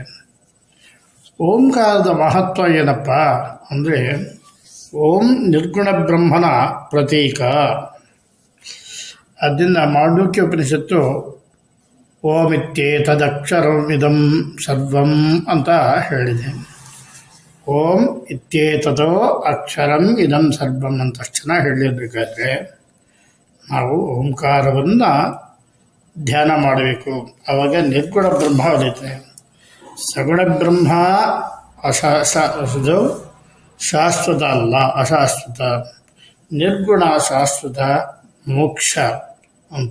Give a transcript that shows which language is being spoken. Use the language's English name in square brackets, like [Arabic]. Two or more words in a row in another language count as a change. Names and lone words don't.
[Kannada] ಓಂಕಾರದ ಮಹತ್ವ ಏನಪ್ಪ ಅಂದರೆ, ಓಂ ನಿರ್ಗುಣ ಬ್ರಹ್ಮನ ಪ್ರತೀಕ. ಅದರಿಂದ ಮಾಂಡೂಕ್ಯ ಉಪನಿಷತ್ತು [Sanskrit] ಓಮಿತ್ಯೇತದಕ್ಷರಂ ಇದಂ ಸರ್ವಂ [Kannada] ಅಂತ ಹೇಳಿದೆ. [Sanskrit] ಓಂ ಇತ್ಯೇತದೋ ಅಕ್ಷರಂ ಇದಂ ಸರ್ವಂ [Kannada] ಅಂತ ಅಷ್ಟು ಚೆನ್ನಾಗಿ ಹೇಳಿರ್ಬೇಕಾದ್ರೆ ನಾವು ಓಂಕಾರವನ್ನು ಧ್ಯಾನ ಮಾಡಬೇಕು. ಆವಾಗ ನಿರ್ಗುಣ ಬ್ರಹ್ಮ ಹೊಲಿತೆ. ಸಗುಣ ಬ್ರಹ್ಮ ಶಾಶ್ವತ ಅಲ್ಲ, ಅಶಾಶ್ವತ. ನಿರ್ಗುಣ ಶಾಶ್ವತ, ಮೋಕ್ಷ ಅಂತ.